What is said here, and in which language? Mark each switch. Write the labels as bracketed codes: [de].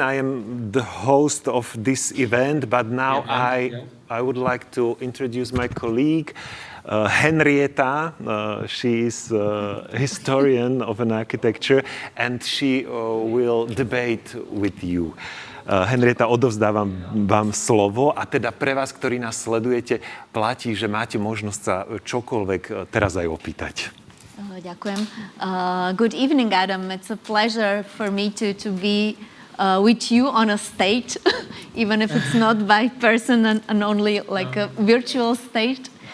[en] I am the host of this event, but now I would like to introduce my colleague, Henrietta. She is a historian of an architecture, and she will debate with you. [sk] Henrietta, odovzdávam vám slovo a teda pre vás, ktorí nás sledujete, platí, že máte možnosť sa čokoľvek teraz aj opýtať. Ďakujem. [en] Good evening, Adam. It's a pleasure for me to be with you on a stage, even if it's not by person and only like a virtual stage.